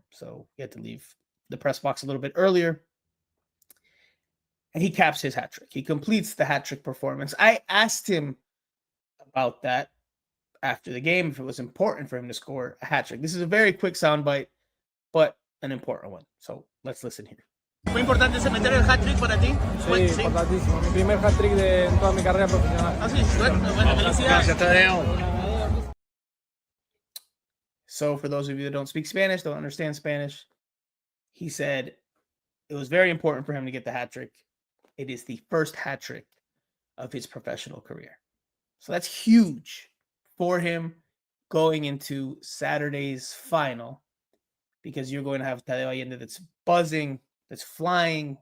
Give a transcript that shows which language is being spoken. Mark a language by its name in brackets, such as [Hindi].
[English] So we had to leave the press box a little bit earlier. And he caps his hat trick. He completes the hat trick performance. I asked him about that after the game, if it was important for him to score a hat trick. This is a very quick soundbite, but an important one. So let's listen here. [Spanish] ¿Fue importante ese meter el hat-trick para ti? Sí, importantísimo. Mi primer hat-trick en toda mi carrera profesional. Ah, sí, bueno, felicidades. Gracias, Tadeo. [English] So for those of you that don't speak Spanish, don't understand Spanish, he said it was very important for him to get the hat trick. It is the first hat trick of his professional career. So that's huge for him going into Saturday's final, because you're going to have Tadeo Allende that's buzzing, that's flying.